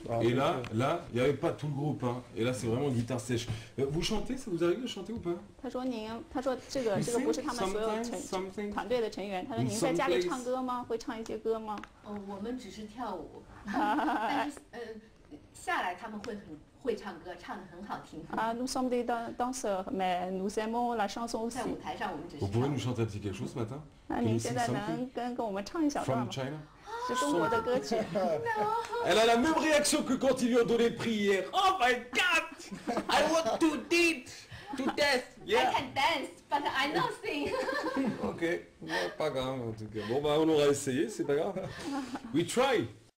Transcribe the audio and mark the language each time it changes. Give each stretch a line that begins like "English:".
French: Et là, il n'y avait pas tout le groupe, hein. Et là, c'est vraiment guitare sèche. Vous chantez, ça vous arrive de chanter ou pas?
Chinese: 他说这个不是他们所有团队的成员。他说您在家里唱歌吗？会唱一些歌吗？我们只是跳舞，但是下来他们会唱歌，唱得很好听。
French: nous sommes des danseurs, mais nous aimons la chanson aussi.
Chinese: 在舞台上我们只是。
French: Vous pouvez nous chanter un petit quelque chose ce matin?
Chinese: 那您现在能跟我们唱一小段吗？
English: From China?
Chinese: 是中国的歌曲。
French: Elle a la même réaction que quand ils lui ont donné le prix hier.
English: Oh my God! I want to dance. I can dance, but I not sing.
French: Ok, bon, pas grave en tout cas. Bon bah on aura essayé, c'est pas grave.
English: We try.